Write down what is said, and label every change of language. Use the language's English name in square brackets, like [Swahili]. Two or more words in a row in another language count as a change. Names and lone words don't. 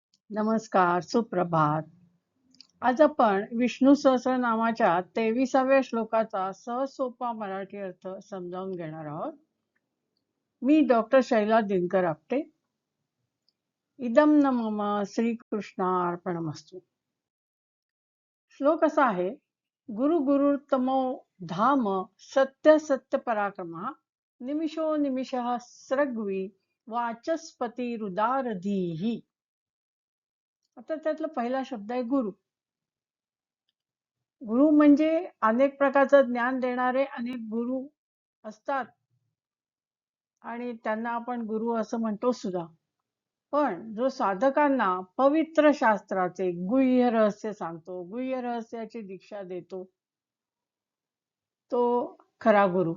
[Marathi] नमस्कार, सुप्रभात. आज आपण विष्णू सहस्रनामाच्या 23व्या श्लोकाचा सहज सोपा मराठी अर्थ समजावून घेणार आहोत. मी डॉक्टर शैला दिनकर आपटे. [Sanskrit] इदं न मम श्रीकृष्णार्पणमस्तु. [Marathi] श्लोक असा आहे, [Sanskrit] गुरु गुरुतमो धाम सत्य सत्य पराक्रमः निमिषो निमिषः स्रग्वी वाचस्पती रुदारधीः. [Marathi] आता त्यातला पहिला शब्द आहे गुरु. गुरु म्हणजे अनेक प्रकारचं ज्ञान देणारे अनेक गुरु असतात आणि त्यांना आपण गुरु असं म्हणतो सुद्धा. पण जो साधकांना पवित्र शास्त्राचे गुह्य रहस्य सांगतो, गुह्य रहस्याची दीक्षा देतो, तो खरा गुरु.